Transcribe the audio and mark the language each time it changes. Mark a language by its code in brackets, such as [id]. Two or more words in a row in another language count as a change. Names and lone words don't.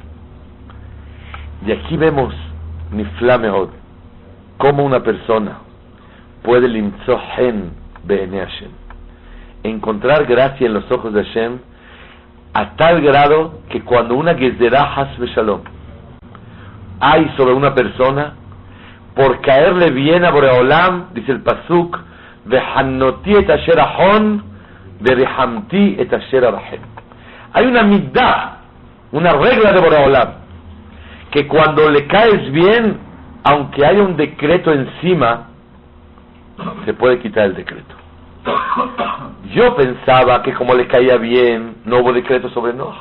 [es] De aquí vemos [he] נפלא מאוד, [es] cómo una persona puede [he] למצוא חן בעיני השם, [es] encontrar gracia en los ojos de Hashem, a tal grado que cuando una gezerá [he] חס ושלום [es] hay sobre una persona, por caerle bien a Boreolam, dice el pasuk, [he] וחנתי את אשר אחן ורחמתי את אשר ארחם. [es] Hay una middah, una regla de Boreolam, que cuando le caes bien, aunque haya un decreto encima, se puede quitar el decreto. Yo pensaba que como le caía bien, no hubo decreto sobre Noah.